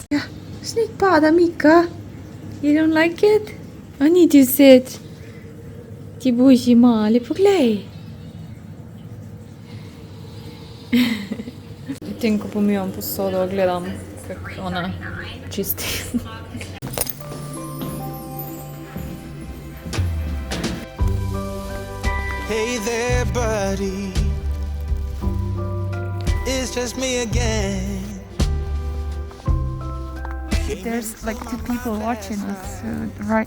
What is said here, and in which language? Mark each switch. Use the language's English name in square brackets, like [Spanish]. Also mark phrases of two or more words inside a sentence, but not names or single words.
[Slovenian] Ja, sneg pada, Mika. [English] You don't like it? I need you sit. [Slovenian] Ti buži mali, poglej. Tem, ko pomivam posodo, gledam, kako ona čisti. [English] Hey there, buddy. It's just me again. There's like 2 people watching us right